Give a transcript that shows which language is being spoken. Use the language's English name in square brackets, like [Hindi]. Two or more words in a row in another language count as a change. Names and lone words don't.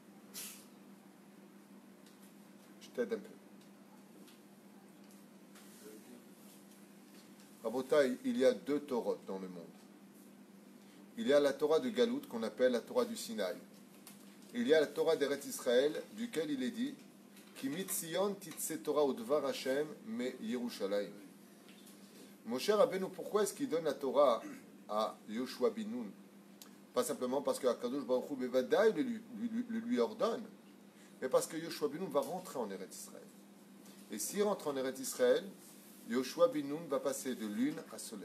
[French] Je t'aide un peu. Rabotai, il y a deux Torahs dans le monde. Il y a la Torah de Galout qu'on appelle la Torah du Sinaï. Il y a la Torah d'Eretz Israël, duquel il est dit [Hebrew] כי מציון תצא תורה ודבר השם מירושלים. [French] Moshe Rabbeinu, pourquoi est-ce qu'il donne la Torah à Yoshua bin Nun? Pas simplement parce que [Hebrew] הקדוש ברוך הוא בוודאי [French] le lui ordonne, mais parce que Yoshua bin Nun va rentrer en Eretz Israël. Et s'il rentre en Eretz Israël, Yoshua bin Nun va passer de lune à soleil.